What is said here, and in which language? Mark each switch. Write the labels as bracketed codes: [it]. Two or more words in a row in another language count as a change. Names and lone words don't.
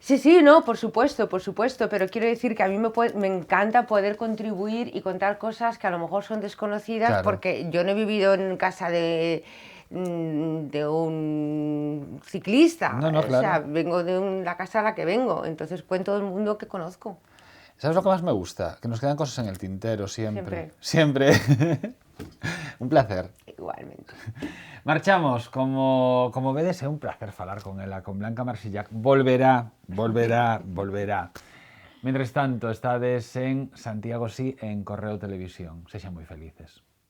[es] Sí, no, por supuesto, pero quiero decir que a mí me encanta poder contribuir y contar cosas que a lo mejor son desconocidas, Claro. Porque yo no he vivido en casa de un ciclista, No, claro. O sea, vengo de la casa a la que vengo, entonces cuento del mundo que conozco. ¿Sabes lo que más me gusta? Que nos quedan cosas en el tintero siempre. Un placer. Igualmente. [gl] Marchamos, como vedes, é un placer falar con ela, con Blanca Marsillac. Volverá. Mentres tanto, estades en Santiago Sí en Correo Televisión. Sexan moi felices.